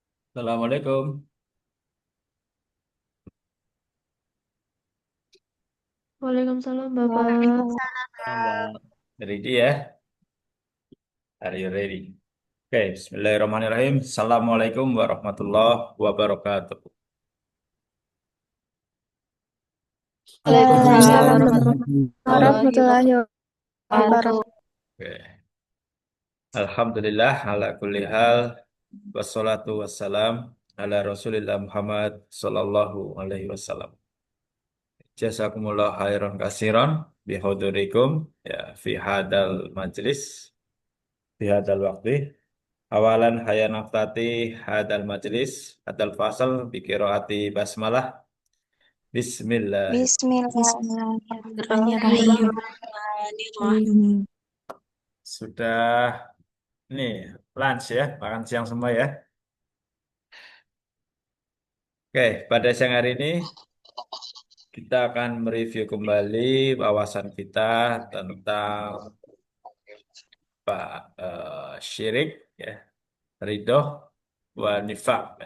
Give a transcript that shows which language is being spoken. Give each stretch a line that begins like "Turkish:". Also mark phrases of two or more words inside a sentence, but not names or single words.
Arabic: السلام عليكم. وعليكم السلام Bapak. وعليكم السلام.
Indonesian: Mbak. Ready ya?
English: Are you ready?
Indonesian: Oke,
Arabic: بسم الله الرحمن الرحيم. السلام عليكم ورحمة الله وبركاته. وعليكم السلام وعليكم السلام ورحمة الله ورحمة الله وبركاته. وبركاته.
Indonesian: Oke.
Arabic: الحمد لله على كل حال والصلاة والسلام على رسول الله محمد صلى الله عليه وسلم. جزاكم الله خيرا كثيرا بحضوركم يا في هذا المجلس في هذا الوقت. أولا هيا نفتتح هذا المجلس هذا الفصل بقراءة البسملة. بسم الله. بسم الله الرحمن الرحيم.
Indonesian: Sudah nih lunch ya, makan siang semua ya. Oke, pada siang hari ini kita akan mereview kembali wawasan kita tentang syirik, ya, ridho,
Arabic: ونفاق.